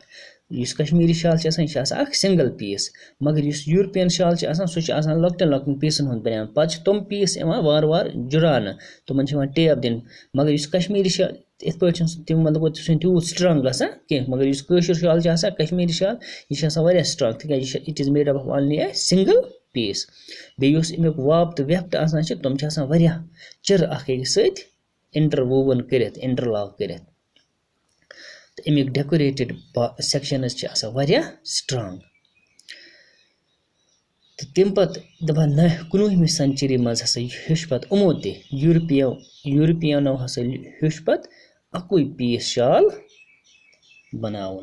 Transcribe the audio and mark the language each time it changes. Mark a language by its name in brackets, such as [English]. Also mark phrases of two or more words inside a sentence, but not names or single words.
[Kashmiri] یُس کشمیٖری شال چھِ آسان یہِ چھِ آسان اَکھ [English] single piece, [Kashmiri] مگر یُس یوٗرپِیَن شال چھِ آسان سُہ چھِ آسان لۄکٹٮ۪ن لۄکٹٮ۪ن پیٖسَن ہُنٛد بنیٛامُت. پَتہٕ چھِ تِم پیٖس یِوان وارٕ وارٕ جُڑاونہٕ, تِمَن چھِ یِوان ٹیپ دِنہٕ. مگر یُس کشمیٖری شال یِتھ پٲٹھۍ چھِنہٕ تِم مطلب سُہ چھِنہٕ تیوٗت سٕٹرٛانٛگ گژھان کینٛہہ, مگر یُس کٲشُر شال چھِ آسان کشمیٖری شال یہِ چھِ آسان واریاہ سٕٹرٛانٛگ, تِکیٛازِ [English] it is made up of only a single piece. [Kashmiri] بیٚیہِ یُس اَمیُک واپ تہٕ وٮ۪پھٹ آسان چھِ تِم چھِ آسان واریاہ چِرٕ اَکھ أکِس سۭتۍ اِنٹَرووُن کٔرِتھ, اِنٹَرلاک کٔرِتھ. تہٕ اَمیُک [English] decorated sections [Kashmiri] چھِ آسان واریاہ سٕٹرٛانٛگ. تہٕ تمہِ پَتہٕ دَپان 19وِمہِ سٮ۪نچُری منٛز ہَسا ہیوٚچھ پَتہٕ یِمو تہِ یوٗرپِیَنو ہَسا ہیوٚچھ پَتہٕ اَکُے پیٖس شال بَناوُن.